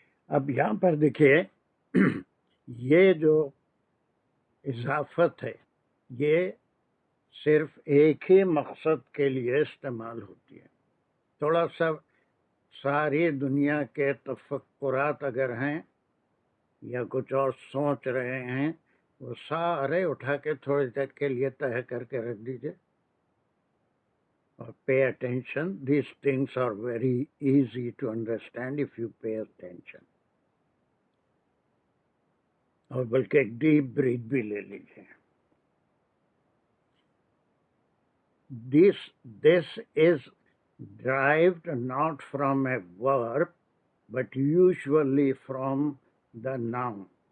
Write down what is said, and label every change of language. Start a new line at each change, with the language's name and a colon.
Urdu: اب یہاں پر دیکھیے یہ جو اضافت ہے یہ صرف ایک ہی مقصد کے لیے استعمال ہوتی ہے. تھوڑا سا ساری دنیا کے تفکرات اگر ہیں یا کچھ اور سوچ رہے ہیں وہ سارے اٹھا کے تھوڑی دیر کے لیے طے کر کے رکھ دیجیے اور
English: pay attention. These things are very easy to understand if you pay attention.
Urdu: اور بلکہ ایک ڈیپ بریتھ بھی لے لیجیے.
English: This is derived not from a verb but usually from the noun.